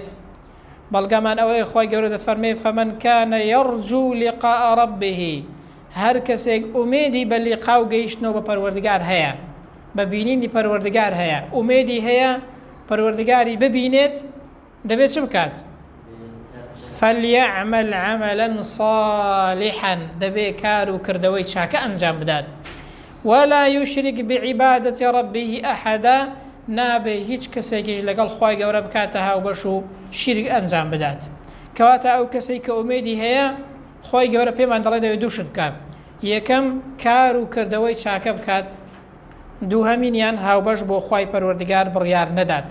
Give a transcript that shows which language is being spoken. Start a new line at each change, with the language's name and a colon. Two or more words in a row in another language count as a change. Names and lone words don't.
Central Kurdish: بەڵگەمان ئەوەیە خوای گەورە دەفەرمێ
Arabic: فەمەن کانە یەڕجوو لقاء رەبه
Central Kurdish: هەر کەسێک ئومێدی بە لیقا و گەیشتنەوە بە پەروەردگار هەیە بە بینینی پەروەردگار هەیە ئومێدی هەیە پەروەردگاری ببینێت دەبێت چ بکات؟
Arabic: فليعمل عملا صالحا
Central Kurdish: دەبێ کار و کردەوەی چاکە ئەنجام بدات
Arabic: ولا يشرك بعبادة ربه أحدا
Central Kurdish: نابێ هیچ کەسێکیش لەگەڵ خوای گەورە بکاتە هاوبەش و شیرک ئەنجام بدات کەواتە ئەو کەسەی کە ئومێدی هەیە خوای گەورە پێمان دەڵێ دەوێت دووشت بکات یەکەم کار و کردەوەی چاکە بکات دووهەمینیان هاوبەش بۆ خوای پەروەردگار بڕیار نەدات.